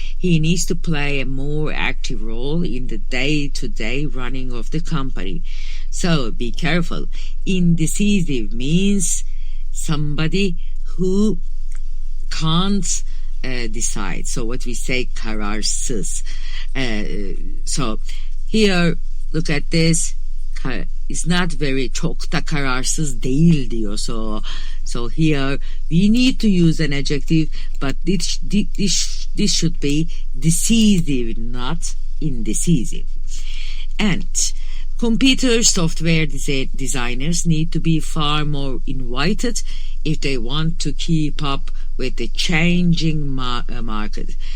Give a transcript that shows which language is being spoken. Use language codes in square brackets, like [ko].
[en] He needs to play a more active role in the day-to-day running of the company. So be careful. Indecisive means somebody who can't decide. So what we say, kararsız. So here, look at this. is not very, [tr] çok da kararsız değil diyor. [en] So here we need to use an adjective, but this should be decisive, not indecisive. And computer software designers need to be far more invited if they want to keep up with the changing market.